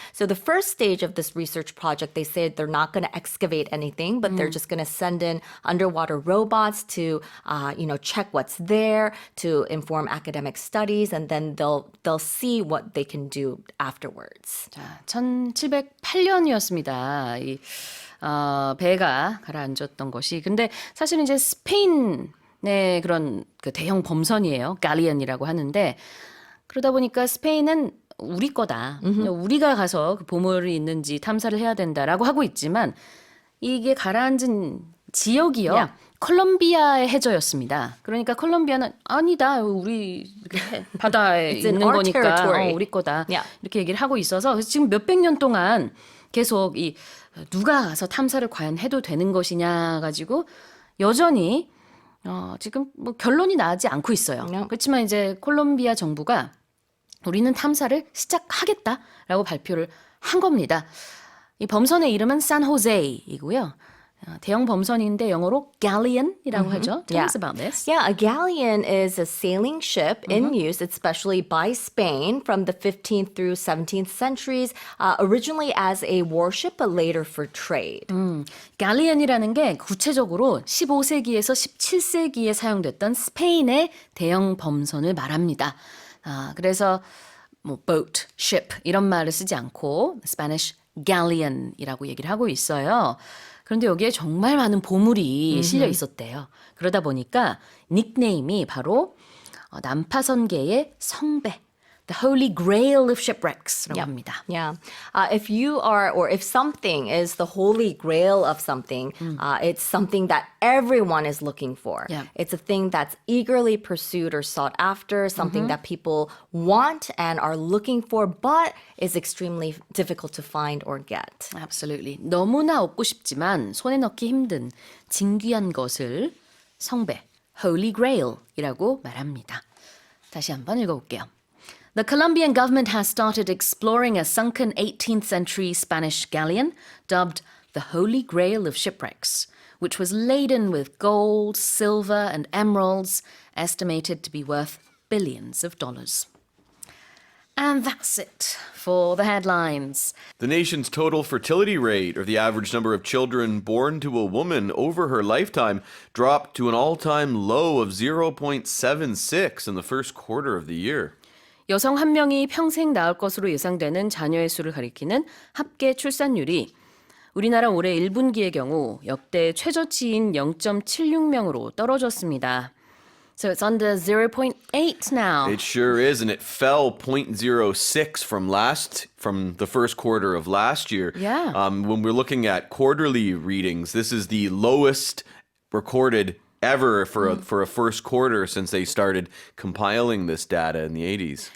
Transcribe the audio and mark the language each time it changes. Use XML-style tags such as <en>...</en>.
<en>So the first stage of this research project, they said they're not going to excavate anything, but they're just going to send in underwater robots to check what's there, to inform academic studies, and then they'll see what they can do afterwards.</en> <ko>자, 1708년이었습니다. 이 배가 가라앉았던 것이. 근데 사실은 이제 스페인의 그런 그 대형 범선이에요. 갈리언이라고 하는데, 그러다 보니까 스페인은 우리 거다. 우리가 가서 그 보물이 있는지 탐사를 해야 된다라고 하고 있지만, 이게 가라앉은 지역이요.</ko> <en>Yeah.</en> <ko>콜롬비아의 해저였습니다. 그러니까 콜롬비아는 아니다. 우리 바다에</ko> <en>It's in</en> <ko>있는</ko> <en>our</en> <ko>거니까</ko> <en>territory.</en> <ko>우리 거다.</ko> <en>Yeah.</en> <ko>이렇게 얘기를 하고 있어서 그래서 지금 몇백 년 동안 계속 이 누가 가서 탐사를 과연 해도 되는 것이냐 가지고 여전히 지금 뭐 결론이 나지 않고 있어요.</ko> <en>Yeah.</en> <ko>그렇지만 이제 콜롬비아 정부가 우리는 탐사를 시작하겠다라고 발표를 한 겁니다. 이 범선의 이름은 산호세이고요. 대형 범선인데 영어로 galleon이라고 하죠.</ko> <en>Tell Yeah. us about this. Yeah, a galleon is a sailing ship in use, especially by Spain from the 15th through 17th centuries, originally as a warship, but later for trade.</en> <ko>갈리언이라는 게 구체적으로 15세기에서 17세기에 사용됐던 스페인의 대형 범선을 말합니다. 그래서 뭐 boat, ship 이런 말을 쓰지 않고 Spanish galleon이라고 얘기를 하고 있어요. 그런데 여기에 정말 많은 보물이 실려 있었대요. 그러다 보니까 닉네임이 바로 난파선계의 성배,</ko> <en>the holy grail of shipwrecks</en> <ko>라고 합니다.</ko> <en>Yeah. If you are, or if something is the holy grail of something, it's something that everyone is looking for. Yeah. It's a thing that's eagerly pursued or sought after, something that people want and are looking for, but is extremely difficult to find or get. Absolutely.</en> <ko>너무나 얻고 싶지만 손에 넣기 힘든 진귀한 것을 성배, holy grail이라고 말합니다. 다시 한번 읽어볼게요.</ko> <en>The Colombian government has started exploring a sunken 18th century Spanish galleon dubbed the Holy Grail of Shipwrecks, which was laden with gold, silver, and emeralds, estimated to be worth billions of dollars. And that's it for the headlines. The nation's total fertility rate, or the average number of children born to a woman over her lifetime, dropped to an all-time low of 0.76 in the first quarter of the year.</en> <ko>여성 한 명이 평생 낳을 것으로 예상되는 자녀의 수를 가리키는 합계 출산율이 우리나라 올해 1분기의 경우 역대 최저치인 0.76명으로 떨어졌습니다.</ko> <en>So it's under 0.8 now. It sure is, and it fell 0.06 from the first quarter of last year. Yeah. When we're looking at quarterly readings, this is the lowest recorded ever for a first quarter since they started compiling this data in the 80s.</en>